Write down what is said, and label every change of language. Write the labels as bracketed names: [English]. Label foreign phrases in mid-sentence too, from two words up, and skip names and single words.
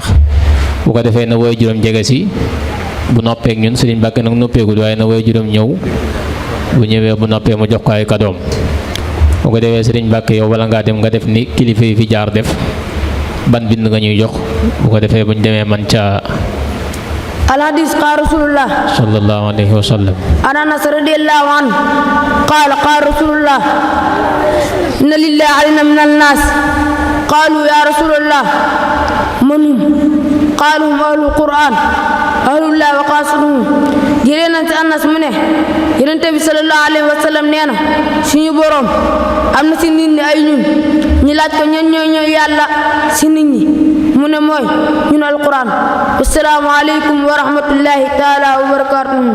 [Wolof] Bu ko defee na woy juróom jege si bu noppee ak ñun Serigne Mbacké nag noppeegul waaye na woy juróom ñëw bu ñëwee bu noppee mu jox ko ay kadoom. Bu ko defee Serigne Mbacké yow wala ngaa dem nga def ni kilifa yi fi jaar def ban bind nga ñuy jox bu ko defee buñ demee man ca [Arabic] الحديث قال رسول الله صلى الله عليه وسلم عن أنس رضي الله عنه قال رسول الله إن لله علينا من الناس قالوا يا رسول الله من هم قالوا هم أهل القرآن أهل الله وقاصدهم [Wolof] jëlee nañ ci Anas mu ne Yonent bi [Arabic] صلى الله عليه وسلم [Wolof] nee na suñu boroom am na ci nit ñi ay ñun ñu laaj ko ñan ñooy yàlla ci nit ñi mu ne mooy ñun alquran. [Arabic] السلام عليكم ورحمة الله تعالى وبركاته.